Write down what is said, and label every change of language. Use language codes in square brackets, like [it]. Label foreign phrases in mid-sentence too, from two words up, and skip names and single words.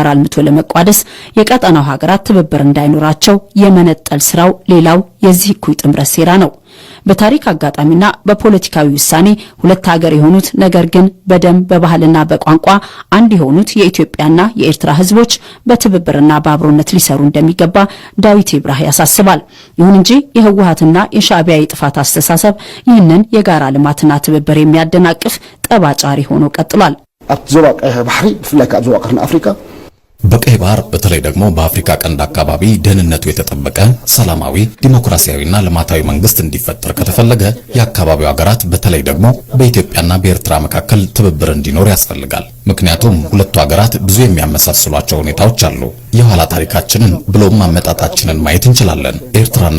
[am] አልምቶ ለመቋደስ የቀጠናው ሀገራት ትብብር እንዳይኖራቸው የመነጠል ስራው ሌላው የዚህ እኩይ ጥምረት ሴራ ነው። በታሪክ አጋጣሚና በፖለቲካዊ ውሳኔ ሁለት ሀገር የሆኑት ነገር ግን በደም በባህልና በቋንቋ አንድ የሆኑት የኢትዮጵያና የኤርትራ ህዝቦች በትብብርና በአብሮነት ሊሰሩ እንደሚገባ ዳዊት ይብራህ ያሳስባል። ይሁን እንጂ የህወሓትና የሻዕቢያ የጥፋት አስተሳሰብ ይህንን የጋራ ልማትና ትብብር የሚያደናቅፍ ጠባጫሪ ሆኖ ቀጥሏል። [ti] ዞባ ቀይ ባህሪ ብፍላይ ካብ ዞባ ቀርና አፍሪካ [am] በቀይ ባህር በተለይ ደግሞ በአፍሪካ ቀንድ አካባቢ ደህንነቱ የተጠበቀ ሰላማዊ ዲሞክራሲያዊና ልማታዊ መንግስት እንዲፈጠር ከተፈለገ የአካባቢው ሀገራት በተለይ ደግሞ በኢትዮጵያና በኤርትራ መካከል ትብብር እንዲኖር ያስፈልጋል። ምክንያቱም ሁለቱ ሀገራት ብዙ የሚያመሳስሏቸው ሁኔታዎች አሉ። የኋላ ታሪካችንን ብሎም አመጣጣችንን ማየት እንችላለን። ኤርትራና